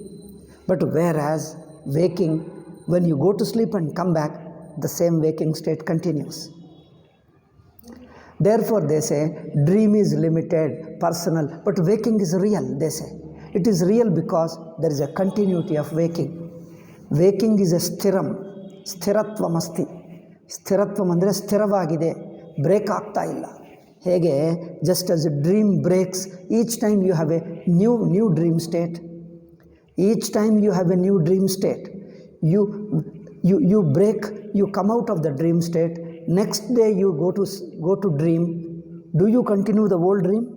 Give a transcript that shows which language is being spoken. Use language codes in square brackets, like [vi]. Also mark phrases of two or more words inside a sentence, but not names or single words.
[en] But whereas waking, when you go to sleep and come back, the same waking state continues. Therefore, they say, dream is limited, personal, but waking is real, they say. It is real because there is a continuity of waking. Waking is a stiram, [sa] स्थिरत्वम् अस्ति. [kn] ಸ್ಥಿರತ್ವಂ ಅಂದ್ರೆ ಸ್ಥಿರವಾಗಿದೆ, break ಆಗ್ತಾ ಇಲ್ಲ. ಹೇಗೆ, [en] just as a dream breaks, each time you have a new dream state. Each time you have a new dream state. You break, you come out of the dream state. Next day you go to dream. Do you continue the old dream?